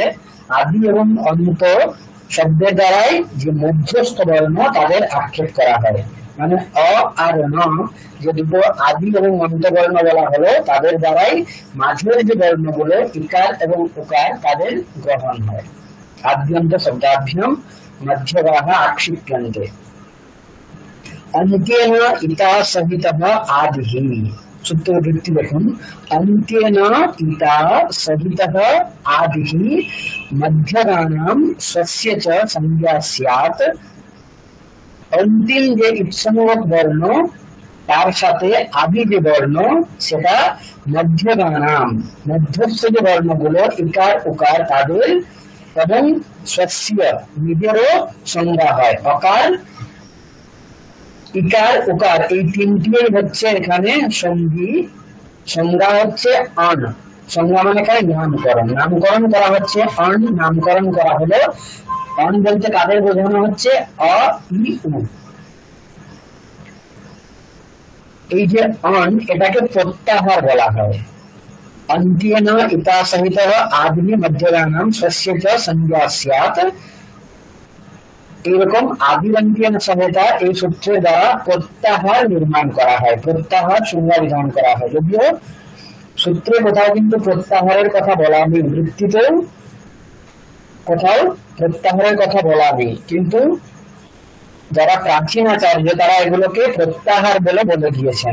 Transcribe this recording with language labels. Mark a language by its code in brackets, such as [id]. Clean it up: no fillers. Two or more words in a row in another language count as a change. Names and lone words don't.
[bn] আদি এবং অন্ত শব্দের দ্বারাই যে মধ্যস্থ বর্ণ তাদের আক্ষেপ করা হয়। মানে অ আর ন যে দুটো আদি এবং অন্ত বর্ণ বলা হলো তাদের দ্বারাই মাঝের যে বর্ণগুলো ইকার এবং উকার তাদের গ্রহণ হয়। [sa] আদ্যন্ত শব্দাভ্যাম মধ্যগাহা আক্ষিপ্যন্তে। अन्त्येन इता सहितः आदिः। [bn] সূত্রবৃত্তি দেখুন। [sa] अन्त्येन इता सहितः आदिः मध्यगानां स्वस्य च संज्ञा स्यात्। [bn] अंतिम যে ইৎসংজ্ঞক বর্ণ তার সাথে আদি যে বর্ণ সেটা মধ্যগানাম মধ্যস্থ যে বর্ণগুলো ইকার উকার তাদের এবং স্বস্য নিজেরও সংজ্ঞা হয়। অকার ইকার উকার এই তিনটি হচ্ছে এখানে সঙ্গী। সংজ্ঞা হচ্ছে অন। সংজ্ঞা মানে এখানে নামকরণ, নামকরণ করা হচ্ছে অন, নামকরণ করা হলো অন বলতে কাদের বোঝানো হচ্ছে অ, ই, উ। এই যে অন এটাকে প্রত্যাহার বলা হয়। [sa] अन्त्येन इता सहितः आदिनि मध्यगानां स्वस्य च संज्ञा स्यात्। [bn] এরকম আদি অন্ত্যেন সহিতা এই সূত্রের দ্বারা প্রত্যাহার নির্মাণ করা হয়, প্রত্যাহার সংজ্ঞা বিধান করা হয়। যদিও সূত্রে কোথাও কিন্তু প্রত্যাহারের কথা বলা নেই, বৃত্তিতেও কোথাও প্রত্যাহারের কথা বলা নেই, কিন্তু যারা প্রাচীন আচার্য তারা এগুলোকে প্রত্যাহার বলে বলে দিয়েছেন।